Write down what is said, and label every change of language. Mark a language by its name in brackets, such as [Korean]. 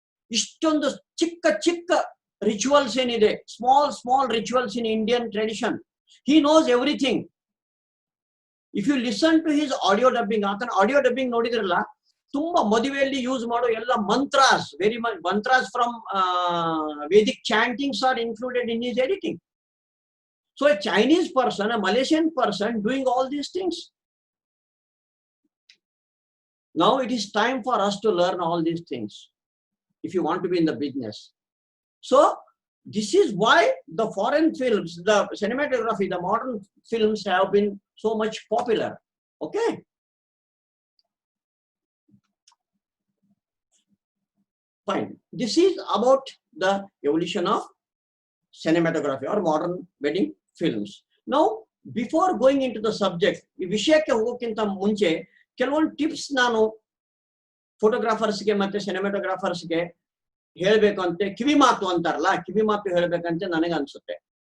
[Kannada] ಇಷ್ಟೊಂದು ಚಿಕ್ಕ ಚಿಕ್ಕ ರಿಚುವಲ್ಸ್ ಏನಿದೆ, [English] Small rituals in Indian tradition. He knows everything. If you listen to his audio dubbing, [Kannada] ಆತನ audio dubbing ನೋಡಿದ್ರಲ್ಲ, ತುಂಬಾ ಮದುವೆಯಲ್ಲಿ ಯೂಸ್ ಮಾಡೋ ಎಲ್ಲ ಮಂತ್ರಾಸ್, [English] Very much mantras from Vedic chantings are included in his editing. So a Chinese person, a Malaysian person doing all these things. Now it is time for us to learn all these things if you want to be in the business. So this is why the foreign films, the cinematography, the modern films have been so much popular. Okay. Fine. This is about the evolution of cinematography or modern wedding films. Now, before going into the subject, [Kannada] ಈ ವಿಷಯಕ್ಕೆ ಹೋಗೋಕ್ಕಿಂತ ಮುಂಚೆ ಕೆಲವೊಂದು tips ನಾನು ಫೋಟೋಗ್ರಾಫರ್ಸ್ಗೆ ಮತ್ತೆ ಸಿನಿಮಾಟೋಗ್ರಾಫರ್ಸ್ಗೆ ಹೇಳ್ಬೇಕು ಅಂತ, ಕಿವಿ ಮಾತು ಅಂತಾರಲ್ಲ, ಕಿವಿ ಮಾತು ಹೇಳ್ಬೇಕಂತ ನನಗೆ ಅನ್ಸುತ್ತೆ.